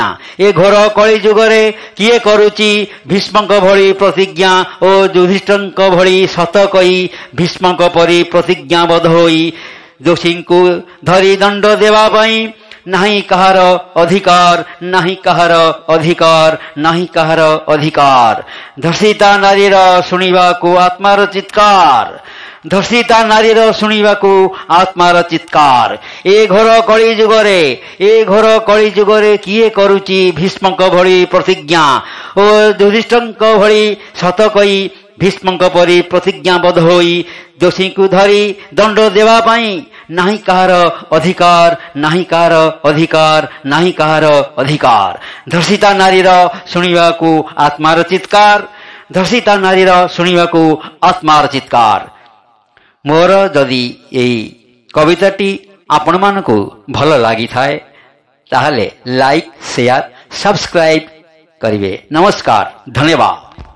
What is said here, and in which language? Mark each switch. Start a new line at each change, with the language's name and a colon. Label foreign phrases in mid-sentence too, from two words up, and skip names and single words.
Odia: ଏ ଘୋର କଳିଯୁଗରେ କିଏ କରୁଛି ଭୀଷ୍ମକ ଭଳି ପ୍ରତିଜ୍ଞା ଓ ଯୁଧିଷ୍ଠିରକ ଭଳି ସତ କହି ଭୀଷ୍ମକ ପରି ପ୍ରତିଜ୍ଞାବଦ୍ଧ ହୋଇ ଦୋଷୀ କୋ ଧରି ଦଣ୍ଡ ଦେବା ପାଇଁ ନାହିଁ କାହାର ଅଧିକାର ନାହିଁ କାହାର ଅଧିକାର ନାହିଁ କାହାର ଅଧିକାର। ଧର୍ଷିତା ନାରୀର ଶୁଣିବା କୋ ଆତ୍ମାର ଚିତ୍କାର ଧର୍ଷିତା ନାରୀର ଶୁଣିବାକୁ ଆତ୍ମାର ଚିତ୍କାର। ଏ ଘୋର କଳିଯୁଗରେ କିଏ କରୁଛି ଭୀଷ୍ମକ ଭଳି ପ୍ରତିଜ୍ଞା ଓ ଯୁଧିଷ୍ଠିରକ ଭଳି ସତ କହି ଭୀଷ୍ମକ ପରି ପ୍ରତିଜ୍ଞାବଦ୍ଧ ହୋଇ ଦୋଷୀ କୋ ଧରି ଦଣ୍ଡ ଦେବା ପାଇଁ ନାହିଁ କାହାର ଅଧିକାର ନାହିଁ କାହାର ଅଧିକାର ନାହିଁ କାହାର ଅଧିକାର। ଧର୍ଷିତା ନାରୀର ଶୁଣିବାକୁ ଆତ୍ମାର ଚିତ୍କାର ଧର୍ଷିତା ନାରୀର ଶୁଣିବାକୁ ଆତ୍ମାର ଚିତ୍କାର। ମୋର ଯଦି ଏଇ କବିତାଟି ଆପଣ ମାନଙ୍କୁ ଭଲ ଲାଗି ଥାଏ ତାହେଲେ
English: like share subscribe
Odia: କରିବେ। ନମସ୍କାର ଧନ୍ୟବାଦ।